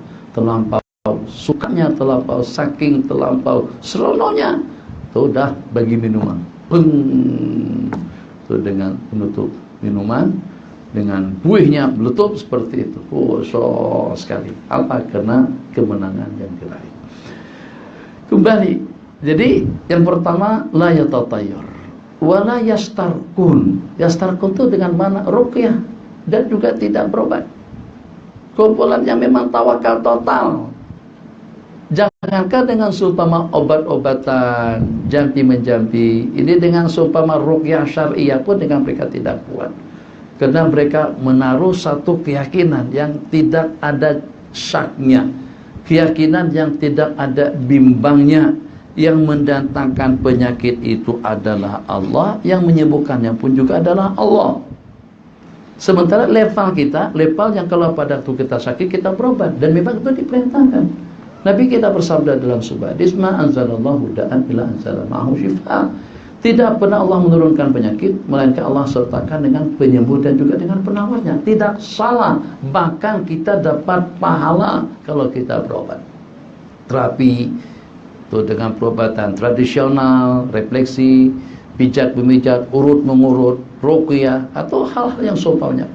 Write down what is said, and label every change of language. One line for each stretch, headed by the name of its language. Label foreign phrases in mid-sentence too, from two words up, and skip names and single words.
Malay: Terlampau sukanya, terlampau saking terlampau seronoknya, itu dah bagi minuman, itu dengan penutup minuman dengan buihnya meletup seperti itu. So sekali. Apa? Karena kemenangan yang diraih. Kembali. Jadi yang pertama,
Arabic: لا يتطير ولا يسترقون.
Malay: Yastarkun itu dengan mana? Ruqyah, dan juga tidak berobat. Kumpulannya memang tawakal total. Jangankan dengan seumpama obat-obatan jampi-menjampi, ini dengan seumpama ruqyah syariah pun dengan mereka tidak kuat. Karena mereka menaruh satu keyakinan yang tidak ada syaknya, keyakinan yang tidak ada bimbangnya. Yang mendatangkan penyakit itu adalah Allah, yang menyembuhkannya pun juga adalah Allah. Sementara level kita, level yang kalau pada waktu kita sakit kita berobat, dan memang itu diperintahkan. Nabi kita bersabda dalam sebuah hadis,
Arabic: ما أنزل الله داء إلا أنزل معه شفاء.
Malay: Tidak pernah Allah menurunkan penyakit melainkan Allah sertakan dengan penyembuh dan juga dengan penawarnya. Tidak salah, bahkan kita dapat pahala kalau kita berobat. Terapi itu dengan perubatan tradisional, refleksi, pijat-memijat, urut-mengurut, ruqyah, atau hal-hal yang seumpamanya.